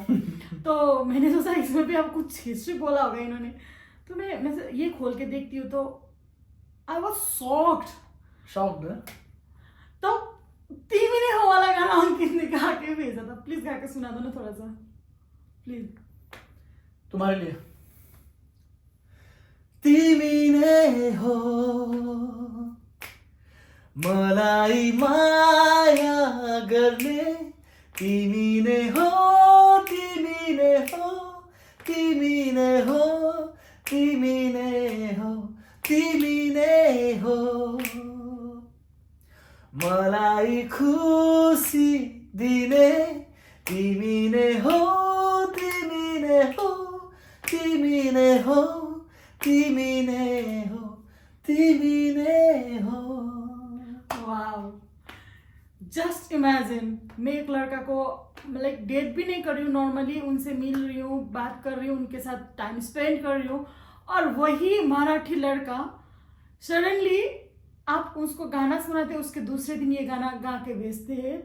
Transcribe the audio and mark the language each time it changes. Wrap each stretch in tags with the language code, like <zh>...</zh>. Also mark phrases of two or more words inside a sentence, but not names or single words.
<hi>तो मैंने सोचा इसमें भी अब कुछ हिस्ट्री बोला होगा इन्होंने। तो मैं ये खोल के देखती हूँ तो</hi> <en>I was shocked.</en> <hi>तो तीमीने हो वाला गाना अंकित ने गा के भेजा था। प्लीज गा के सुना दो ना थोड़ा सा, प्लीज। तुम्हारे लिए।</hi> <ne>तीमीने हो मलाई माया गर्ने, तीमीने हो तीमीने हो तीमीने हो तीमीने हो तीमीने हो, मलाई खुसी दिने, तिमीने हो तिमीने हो तिमीने हो तिमीने हो तिमीने हो।</ne> <hi>वाओ,</hi> <en>just imagine</en> <hi>मैं एक लड़का को</hi> <en>like date</en> <hi>भी नहीं कर रही हूँ, नॉर्मली उनसे मिल रही हूँ, बात कर रही हूँ, उनके साथ</hi> <en>time spend</en> <hi>कर रही हूँ, और वही मराठी लड़का सडनली आप उसको गाना सुनाते, उसके दूसरे दिन ये गाना गा के भेजते हैं।</hi>